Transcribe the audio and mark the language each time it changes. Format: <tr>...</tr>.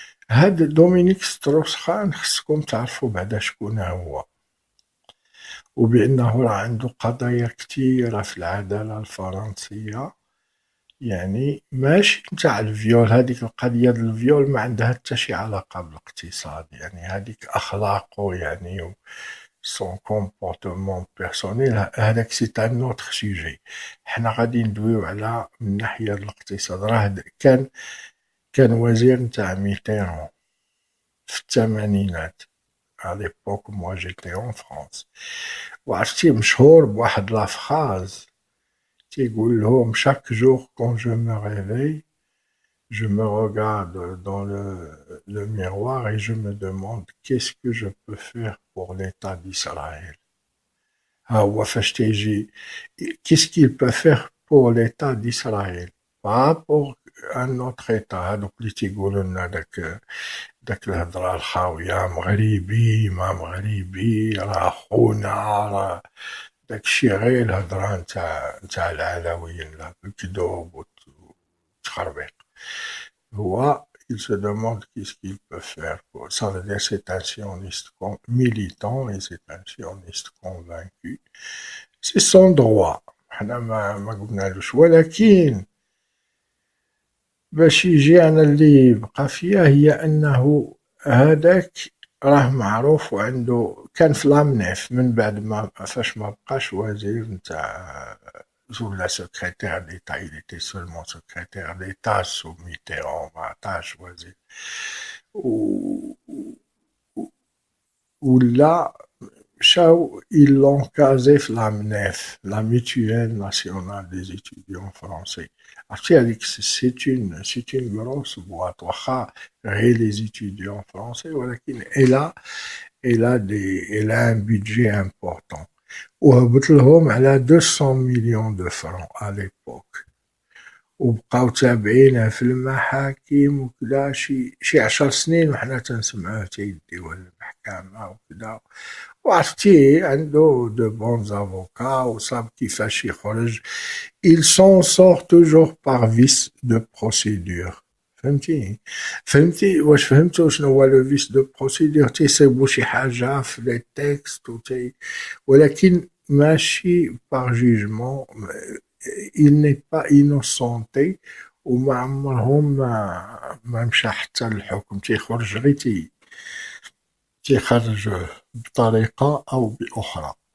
<ar>هاد دومينيك ستروشخان خصكم تعرفوا بعدا شكون هو وبأنه راه عنده قضايا كتيرة في العدالة الفرنسية يعني ماشي نتاع الفيول. هذيك القضية ديال الفيول ما عندها حتى شي علاقة بالاقتصاد يعني هذيك أخلاقه يعني و</ar> <fr>son comportement personnel</fr> <ar>هذاك سي ان اوتر سوجي. حنا غادي ندويو على من ناحية الاقتصاد. راه كان وزير نتاع ميتيرون في الثمانينات</ar> <fr>à l'époque moi j'étais en France</fr> <ar>وعرفتي مشهور بواحد لا فراز تيقول لهم</ar> <fr>chaque jour quand je me réveille je me regarde dans le miroir et je me demande qu'est-ce que je peux faire pour l'État d'Israël.</fr> <ar>ها هو فاش تيجي</ar> <fr>qu'est-ce qu'il peut faire pour l'État d'Israël pas pour un autre État.</fr> <ar>هادوك اللي تيقولوا لنا داك الهضره الخاويه مغربي ما مغربي راه خونا راه داكشي غير الهضره نتاع العلويين لا بالكذوب والتخربيق. هو</ar> <fr>il se demande qu'est-ce qu'il peut faire. Ça veut dire c'est un sioniste militant et c'est un sioniste convaincu. C'est son droit.</fr> <ar>حنا ما قلنالوش ولكن باش يجي أنا اللي بقى فيها هي أنه هذاك راه معروف وعنده كان في لامنيف من بعد ما فاش ما بقاش وزير نتاع ولا سكرتير ديتا</ar> <fr>il était seulement secrétaire d'État sous Mitterrand</fr> <ar>ما عطاش وزير ولا مشاو</ar> <fr>ils l'ont casé في لامنيف la mutuelle nationale des étudiants français.</fr> <ar>عرفتي هذيك</ar> <fr>c'est une grosse boîte</fr> <ar>واخا غير</ar> <fr>les étudiants français</fr> <ar>ولكن</ar> <fr>elle a un budget important</fr> <ar>وهبط لهم على</ar> <fr>200 millions de francs à l'époque</fr> <ar>وبقاو تابعينه في المحاكم وكذا شي 10 سنين وحنا تنسمعوه تيديوه للمحكمة وكذا. وعرفتي عنده دو بون افوكا وصاب كيفاش يخرج.</ar> <fr>ils s'en sortent toujours par vice de procédure.</fr> <ar>فهمتي واش فهمتوا شنو هو لو فيس دو بروسيدور؟ تيصيبوا شي حاجه في لي تيكست ولكن ماشي باغ جيجمون.</ar> <fr>il n'est pas innocenté</fr> <ar>وما عمرهم ما مشى حتى للحكم، تيخرج غير تيخرج بطريقه او باخرى.</ar>